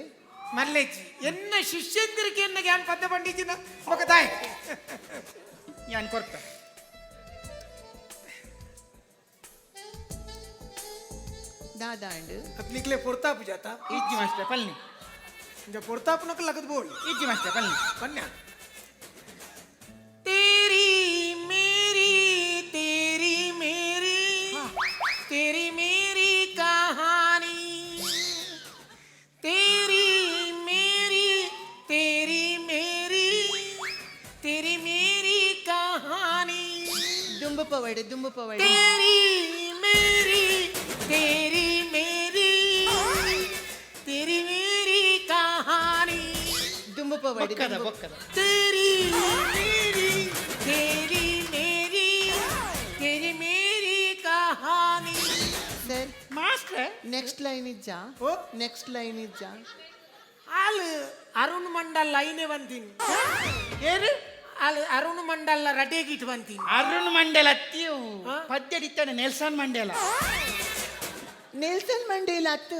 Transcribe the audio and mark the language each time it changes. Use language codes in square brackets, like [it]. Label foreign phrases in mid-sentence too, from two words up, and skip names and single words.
[tcy] ಮಲ್ಲೆಜ್ಜಿ ಎನ್ನ ಶಿಷ್ಯಂದಿರಿಗೆ ಎನ್ನಗೆ ಯಾನ್ ಪದ್ಯ ಪಂಡಿಜಿನ ಮಗದಾಯ್ ಯಾನ್ ಕೊರ್ತ ದಾದಾಂಡ್ ಅಪ್ಲಿಕ್ಲೆ ಪೊರ್ತಾಪು ಜಾತ ಇಜ್ಜಿ ಮಾಸ್ಟರ್ ಪಲ್ನಿ ಇಂಜ ಪೊರ್ತಾಪುನಕ ಲಗದ್ ಬೋಲ್ ಇಜ್ಜಿ ಮಾಸ್ಟರ್ ಪಲ್ನಿ ಕನ್ಯಾ [hi] तेरी मेरी तेरी मेरी तेरी मेरी कहानी तेरी मेरी तेरी मेरी तेरी मेरी कहानी [tcy] ದುಂಬು ಪವಡೆ [hi] तेरी मेरी तेरी मेरी तेरी मेरी कहानी [tcy] ದುಂಬು ಪವಡೆ ಬೊಕ್ಕದ ಬೊಕ್ಕದ [hi] तेरी मेरी तेरी मेरी तेरी मेरी कहानी [tcy] ಸರ್ ಮಾಸ್ಟರ್ [en] next line [tcy] ಇಜ್ಜ ಓ [en] next line [tcy] ಇಜ್ಜ ಆಲ್ ಅರುಣ್ ಮಂಡಲ್ ಐನೆ ಬಂತೀನಿ ಏರು ಆಲ್ ಅರುಣ್ ಮಂಡಲ್ ರಟೇಗಿಟ್ ಬಂತೀನಿ ಅರುಣ್ ಮಂಡೇಲ ಅತ್ತಿಯು ಪದ್ಯ ಇತ್ತಾನೆ ನೆಲ್ಸನ್ ಮಂಡೇಲ ನೆಲ್ಸನ್ ಮಂಡೇಲ ಅತ್ತು